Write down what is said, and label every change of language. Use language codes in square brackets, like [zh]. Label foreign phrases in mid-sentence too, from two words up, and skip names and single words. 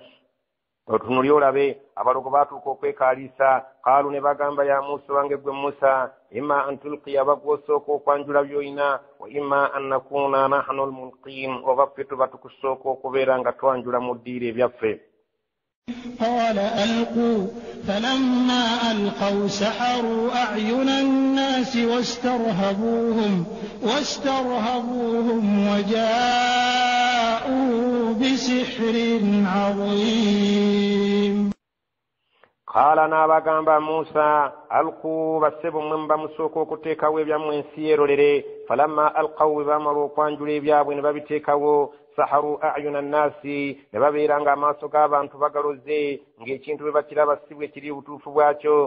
[lg] Otunuli olabe abalugo baatuuka okwekaaliisa. Kaalu ne bagamba ya Musa wange ggwe Musa, [ar] إما أن تلقي [lg] bagwosooka okwanjula by'olina [ar] وإما أن نكون نحن الملقين, [lg] oba ffe tuba tukusooka okubeera nga twanjula mu ddiiro ebyaffe. [ar] قال ألقوا فلما ألقوا سحروا أعين الناس واسترهبوهم وجاءوا بسحر عظيم. [lg] قال n'abagamba Musa alqu bassebo mmwe bamusooka okuteekawo ebyammwe ensi yerolere. [ar] فلما ألقوا [lg] bwe baamala okwanjula ebyabwe ne babiteekawo [ar] سحروا أعين الناس, [lg] ne babeera ng'amaaso g'abantu bagaloze ng'ekintu bwe bakiraba si bwe kiri butuufu bwakyo.